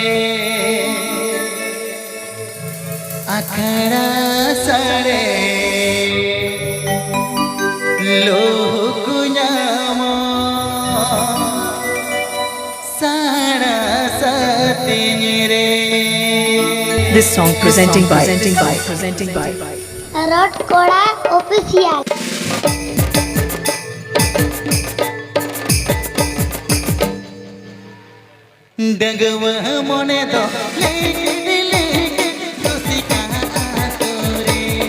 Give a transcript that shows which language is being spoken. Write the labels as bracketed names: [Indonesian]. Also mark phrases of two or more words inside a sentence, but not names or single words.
[Santali] अखड़ा सड़े लुकुयामो सारा सती रे. [English] This song presenting by Rot Koda Official. [Santali] डगव मने दो लेके लेके रुसिका तोरे